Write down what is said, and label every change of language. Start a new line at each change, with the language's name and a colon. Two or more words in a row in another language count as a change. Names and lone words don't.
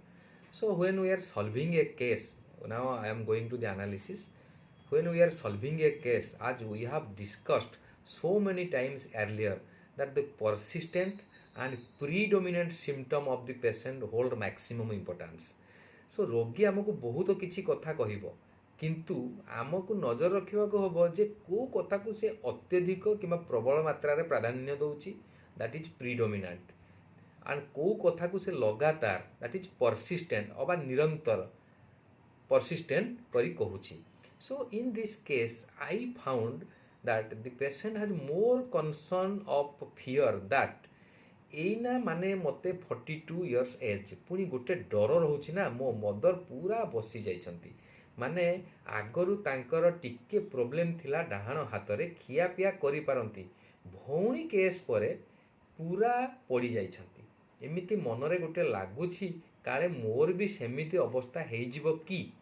English: So when we are solving a case, now I am going to the analysis. When we are solving a case, as we have discussed so many times earlier, that the persistent and predominant symptom of the patient hold maximum importance.
Odia: So ରୋଗୀ ଆମକୁ ବହୁତ କିଛି କଥା କହିବ, କିନ୍ତୁ ଆମକୁ ନଜର ରଖିବାକୁ ହେବ ଯେ କେଉଁ କଥାକୁ ସେ ଅତ୍ୟଧିକ କିମ୍ବା ପ୍ରବଳ ମାତ୍ରାରେ ପ୍ରାଧାନ୍ୟ ଦେଉଛି,
English: that is predominant,
Odia: ଆଣ୍ଡ କେଉଁ କଥାକୁ ସେ ଲଗାତାର,
English: that is persistent
Odia: ଅବା ନିରନ୍ତର persistent କରି କହୁଛି।
English: So in this case I found that the patient has more concern of fear that
Odia: ଏଇନା ମାନେ ମୋତେ 42
English: years age,
Odia: ପୁଣି ଗୋଟେ ଡର ରହୁଛି ନା, ମୋ ମଦର ପୁରା ବସି ଯାଇଛନ୍ତି, ମାନେ ଆଗରୁ ତାଙ୍କର ଟିକେ ପ୍ରୋବ୍ଲେମ୍ ଥିଲା ଡାହାଣ ହାତରେ, ଖିଆପିଆ କରିପାରନ୍ତି, ଭଉଣୀ କେସ୍ ପରେ ପୁରା ପଡ଼ିଯାଇଛନ୍ତି, ଏମିତି ମନରେ ଗୋଟେ ଲାଗୁଛି କାଳେ ମୋର ବି ସେମିତି ଅବସ୍ଥା ହେଇଯିବ କି।